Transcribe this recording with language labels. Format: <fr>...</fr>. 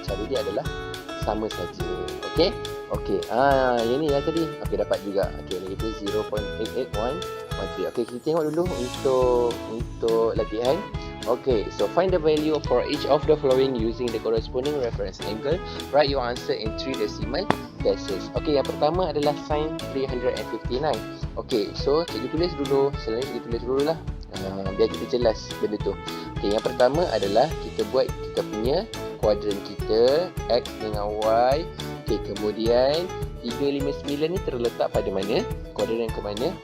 <ms>Cara dia adalah sama saja. Okey? Okey. Yang ni lah tadi. Okey, dapat juga. Okey, negative 0.8813. Okey, kita tengok dulu untuk latihan.</ms> <en>Okay, so find the value for each of the following using the corresponding reference angle. Write your answer in 3 decimal places.</en> <ms>Okay, yang pertama adalah sin 359. Okay, so cikgu tulis dulu. Selain cikgu tulis dulu lah. Biar kita jelas benda tu. Okay, yang pertama adalah kita buat kita punya kuadran kita X dengan Y. Okay, kemudian 359 ni terletak pada mana? Kuadran yang ke mana?</ms>